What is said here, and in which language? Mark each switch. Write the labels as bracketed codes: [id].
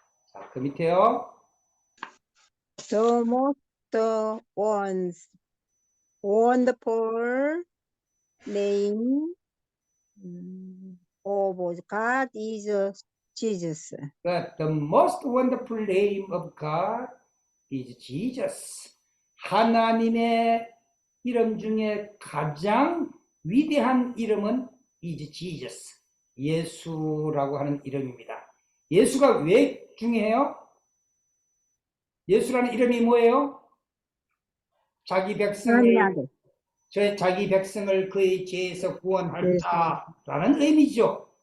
[ko] 자, 그 밑에요. [en] The most wonderful name of God is Jesus. The most wonderful name of God is Jesus. [ko] 하나님의 이름 중에 가장 위대한 이름은 [en] is Jesus. [ko] 예수라고 하는 이름입니다. 예수가 왜 중요해요? 예수라는 이름이 뭐예요? 자기 백성을 그의 죄에서 구원할 자라는 의미죠.